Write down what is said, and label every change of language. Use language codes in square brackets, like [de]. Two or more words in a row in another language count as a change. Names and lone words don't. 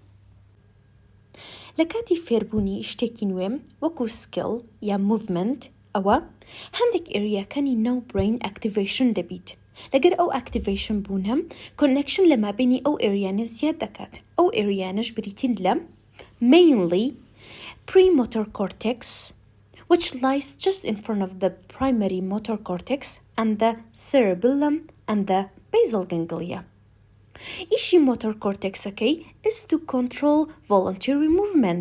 [ckb] لە کاتی فێربوونی شتێکی نوێم وەکو سکیل یا موڤمنت ئەوە هەندێک ئێریاکانی ناو [en] brain activation [ckb] دەبیت. لەگەر ئەو ئەکتیڤیشن بوونە کۆنێکشن لە مابینی ئەو ئێریانە زیاد دەکات. ئەو ئێریانەش بریتین لە [en] mainly premotor cortex, which lies just in front of the primary motor cortex, and the cerebellum and the basal ganglia. Ishi motor cortex, okay, is to control voluntary movement.